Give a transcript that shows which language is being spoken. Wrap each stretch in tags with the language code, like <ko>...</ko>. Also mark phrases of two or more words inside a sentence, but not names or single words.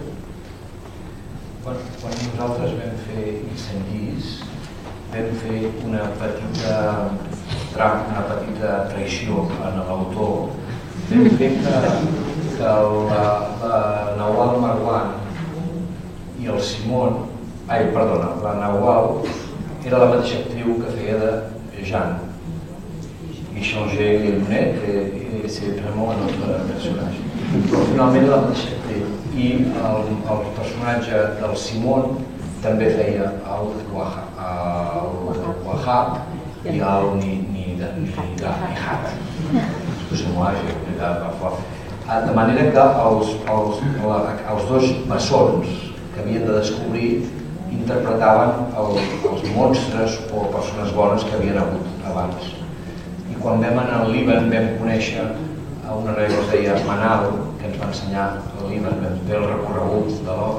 <ca>Quan nosaltres vam fer Incendis, vam fer una petita traïció en l'autor. Vam fer que la Nawal Marwan i el Simon, la Nawal era la mateixa actriu que feia de Jeanne.</ca> <fr>I changé les lunettes et c'est vraiment un autre personnage.</fr> <ca>Però finalment era la mateixa actriu. I el personatge del Simon també feia el Wahab i el Nihat.</ca> <fr>Excusez-moi, j'ai oblidat parfois.</fr> <ca>De manera que els dos bessons que havien de descobrir interpretaven els monstres o persones bones que havien hagut abans. I quan vam anar al Líban vam conèixer una noia que es deia Manal, que ens va ensenyar el Líban, vam fer el recorregut de l'obra.</ca>